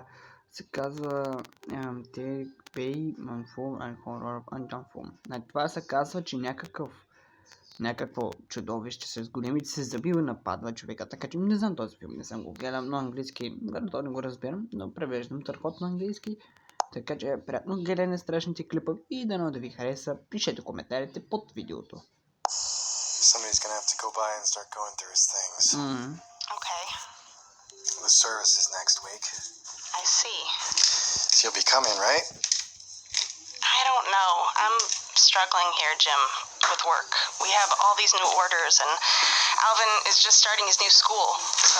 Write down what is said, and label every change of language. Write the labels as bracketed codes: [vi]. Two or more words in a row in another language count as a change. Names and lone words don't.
[bg] Се казва Take Pay and Horror and това се казва, че някакво чудовище с големите зъби нападва човека, така че не знам този филм, не съм го гледал на английски, то не го разбирам, но превеждам търхот на английски, така че приятно гледане страшните клипове и дано да ви хареса, пишете коментарите под видеото. [en] Somebody's gonna have to go by and start going through his things. Okay, The service is next week. I see. So you'll be coming, right? I don't know. I'm struggling here, Jim, with work. We have all these new orders, and Alvin is just starting his new school, so...